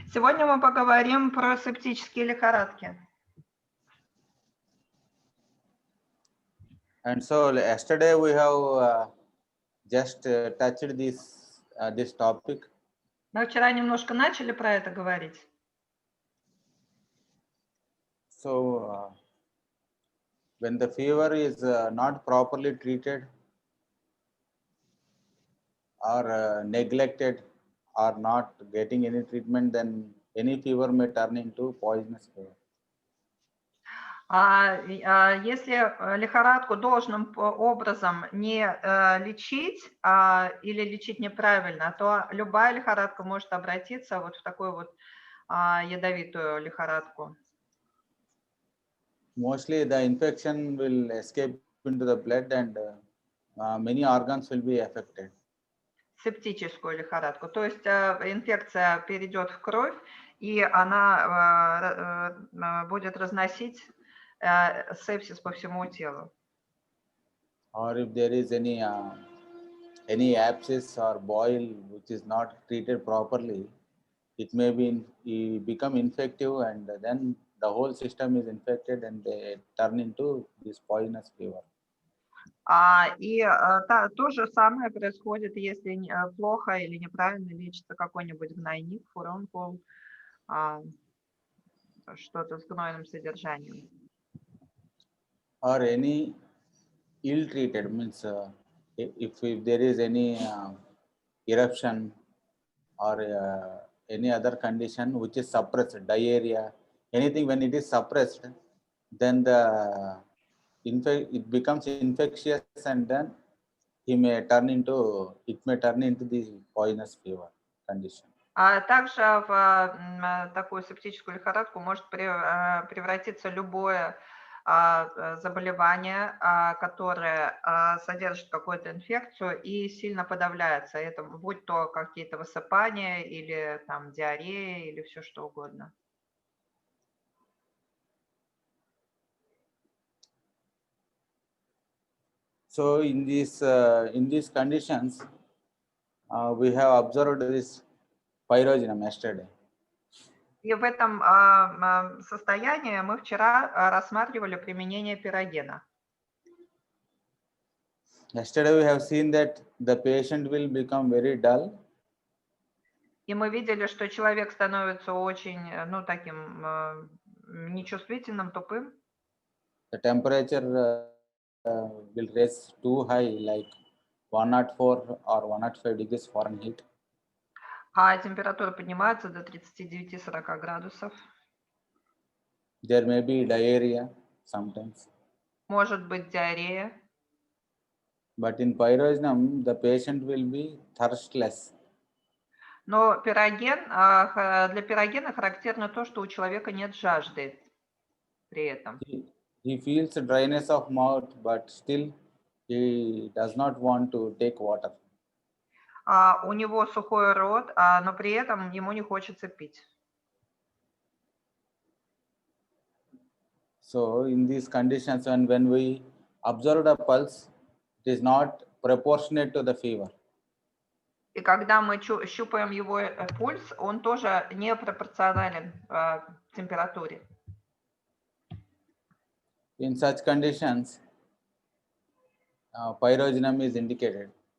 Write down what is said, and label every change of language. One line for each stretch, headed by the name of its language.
Russian: Сегодня мы поговорим про септические лихорадки.
English: And so yesterday we have just touched this topic.
Russian: Мы вчера немножко начали про это говорить.
English: So when the fever is not properly treated or neglected or not getting any treatment, then any fever may turn into poisonous fever.
Russian: Если лихорадку должным образом не лечить или лечить неправильно, то любая лихорадка может обратиться вот в такую вот ядовитую лихорадку.
English: Mostly the infection will escape into the blood and many organs will be affected.
Russian: Септическую лихорадку. То есть инфекция перейдет в кровь, и она будет разносить сепсис по всему телу.
English: Or if there is any abscess or boil which is not treated properly, it may become infective, and then the whole system is infected and they turn into this poisonous fever.
Russian: И то же самое происходит, если плохо или неправильно лечится какой-нибудь гнойник, фурункул, что-то с гнойным содержанием.
English: Or any ill-treated, means if there is any eruption or any other condition which is suppressed, diarrhea, anything, when it is suppressed, then it becomes infectious, and then it may turn into the poisonous fever condition.
Russian: Также в такую септическую лихорадку может превратиться любое заболевание, которое содержит какую-то инфекцию и сильно подавляется. Это будь то какие-то высыпания или там диарея или все что угодно.
English: So in these conditions, we have observed this pyrogenum yesterday.
Russian: И в этом состоянии мы вчера рассматривали применение пирогена.
English: Yesterday we have seen that the patient will become very dull.
Russian: И мы видели, что человек становится очень, таким нечувствительным, тупым.
English: The temperature will raise too high, like 104 or 105 degrees Fahrenheit.
Russian: А температура поднимается до 39-40 градусов.
English: There may be diarrhea sometimes.
Russian: Может быть диарея.
English: But in pyrogenum, the patient will be thirstless.
Russian: Но для пирогена характерно то, что у человека нет жажды при этом.
English: He feels dryness of mouth, but still he does not want to take water.
Russian: У него сухой рот, но при этом ему не хочется пить.
English: So in these conditions, and when we observe the pulse, it is not proportionate to the fever.
Russian: И когда мы щупаем его пульс, он тоже не пропорционален температуре.
English: In such conditions, pyrogenum is indicated.